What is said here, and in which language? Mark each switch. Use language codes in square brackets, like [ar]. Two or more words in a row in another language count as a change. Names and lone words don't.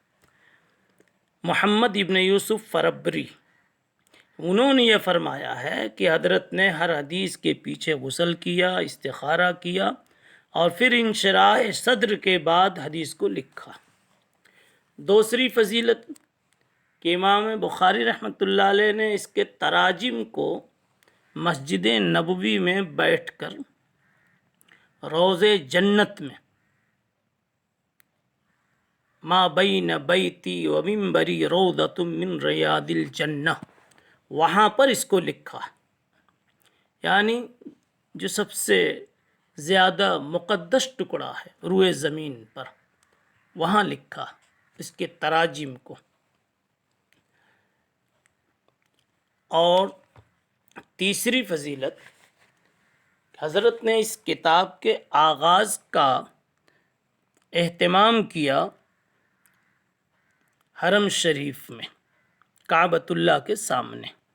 [ur] محمد ابن یوسف فربری، انہوں نے یہ فرمایا ہے کہ حضرت نے ہر حدیث کے پیچھے غسل کیا، استخارہ کیا اور پھر انشراح صدر کے بعد حدیث کو لکھا۔ دوسری فضیلت کہ امام بخاری [ar] رحمۃ اللہ علیہ [ur] نے اس کے تراجم کو مسجد نبوی میں بیٹھ کر روضے جنت میں [ar] ما بین بیتی و منبری روضۃ من ریاض الجنہ، [ur] وہاں پر اس کو لکھا، یعنی جو سب سے زیادہ مقدس ٹکڑا ہے روئے زمین پر، وہاں لکھا اس کے تراجم کو۔ اور تیسری فضیلت، حضرت نے اس کتاب کے آغاز کا اہتمام کیا حرم شریف میں، کعبۃ اللہ کے سامنے۔